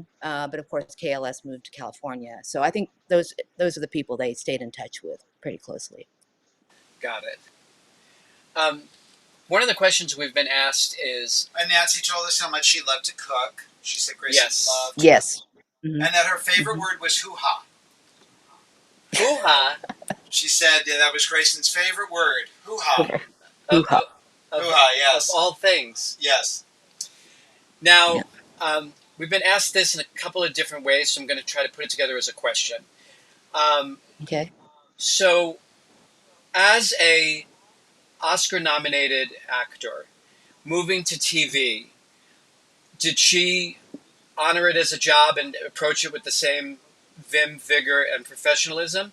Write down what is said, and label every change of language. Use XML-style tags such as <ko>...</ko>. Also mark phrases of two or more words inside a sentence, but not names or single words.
<en>But of course, KLS moved to California. So I think those are the people they stayed in touch with pretty closely. Got it. One of the questions we've been asked is, and Nancy told us how much she loved to cook. She said Grayson loved. Yes. Mm-hmm. And that her favorite word was hoo-ha. Hoo-ha? She said that was Grayson's favorite word. Hoo-ha. Hoo-ha. Hoo-ha, yes. Of all things. Yes. Now, we've been asked this in a couple of different ways, so I'm going to try to put it together as a question. Okay. So, as a Oscar-nominated actor, moving to TV, did she honor it as a job and approach it with the same vim, vigor, and professionalism?</en>